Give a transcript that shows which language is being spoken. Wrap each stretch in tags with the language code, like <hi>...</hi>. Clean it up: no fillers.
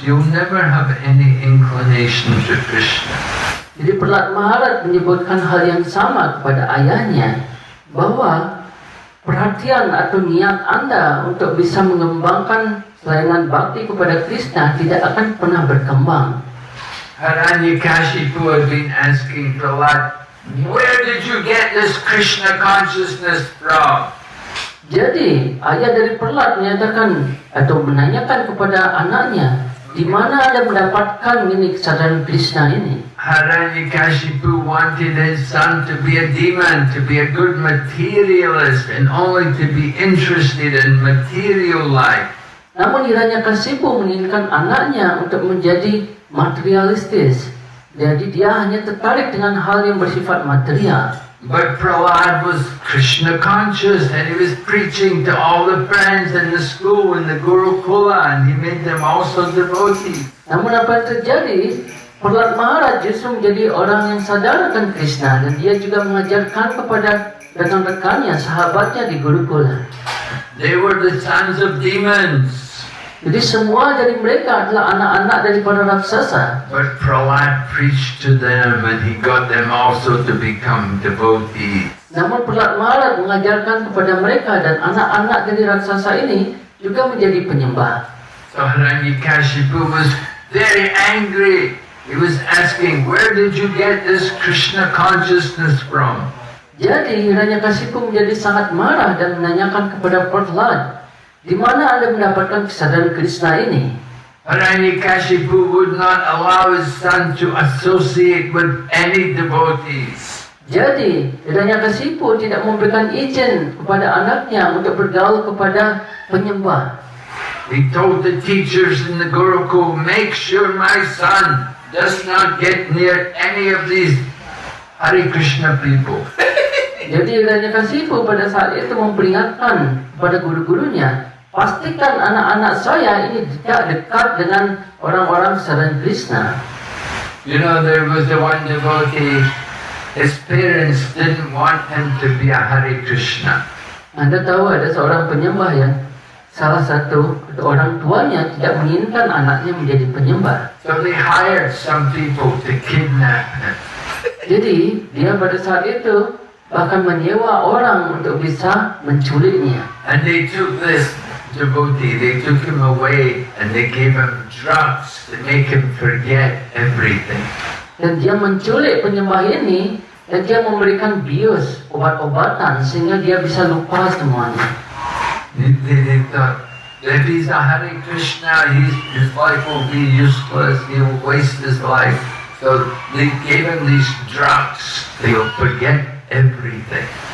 <en>You'll never have any inclination to Krishna.</en> <id>Jadi Prahlad Maharaj menyebutkan hal yang sama kepada ayahnya, bahwa perhatian atau niat Anda untuk bisa mengembangkan pelayanan bakti kepada Krishna tidak akan pernah berkembang.</id> <en>Hiranyakashipu had been asking Prahlad, where did you get this Krishna consciousness from?</en> <id>Jadi ayah dari Prahlad menyatakan atau menanyakan kepada anaknya, di mana Anda mendapatkan ini kesadaran Krishna ini?</id> <en>Hiranyakashipu wanted his son to be a demon, to be a good materialist, and only to be interested in material life.</en> <id>Namun Hiranyakasipu menginginkan anaknya untuk menjadi materialistis. Jadi dia hanya tertarik dengan hal yang bersifat material.</id> <en>But Prahlad was Krishna conscious, and he was preaching to all the friends in the school in the Gurukula, and he made them also devotees.</en> <id>Namun apa yang terjadi? Prahlad Maharaj justru menjadi orang yang sadar akan Krishna, dan dia juga mengajarkan kepada rekan-rekannya, sahabatnya di Gurukula.</id> <en>They were the sons of demons.</en> <id>Jadi semua dari mereka adalah anak-anak daripada raksasa.</id> <en>But Prahlad preached to them, and he got them also to become devotees.</en> <id>Namun Prahlad Maharaj mengajarkan kepada mereka dan anak-anak dari raksasa ini juga menjadi penyembah.</id> <en>So Hiranyakashipu was very angry. He was asking, where did you get this Krishna consciousness from?</en> <id>Jadi Hiranyakasipu menjadi sangat marah dan menanyakan kepada Prahlad, di mana Anda mendapatkan kesadaran Krishna ini?</id> <en>Hiranyakashipu would not allow his son to associate with any devotees.</en> <id>Jadi Hiranyakasipu tidak memberikan izin kepada anaknya untuk bergaul kepada penyembah.</id> <en>He told the teachers in the Gurukul, make sure my son does not get near any of these Hare Krishna people.</en> <id>Jadi Hiranyakasipu pada saat itu memperingatkan kepada guru-gurunya, pastikan anak-anak saya ini tidak dekat dengan orang-orang kesadaran Krishna.</id> <en>You know, there was the one devotee, his parents didn't want him to be a Hare Krishna.</en> <id>Anda tahu ada seorang penyembah yang salah satu orang tuanya tidak menginginkan anaknya menjadi penyembah.</id> <en>So they hired some people to kidnap him.</en> <id>Jadi dia pada saat itu bahkan menyewa orang untuk bisa menculiknya.</id> <en>And they took this devotee, they took him away and they gave him drugs to make him forget everything.</en> <id>Dan dia menculik penyembah ini dan dia memberikan bius, obat-obatan sehingga dia bisa lupa semuanya.</id> <en>They thought, if he's a Hare Krishna, his life will be useless, he will waste his life. So they gave him these drugs, they will forget everything.</en>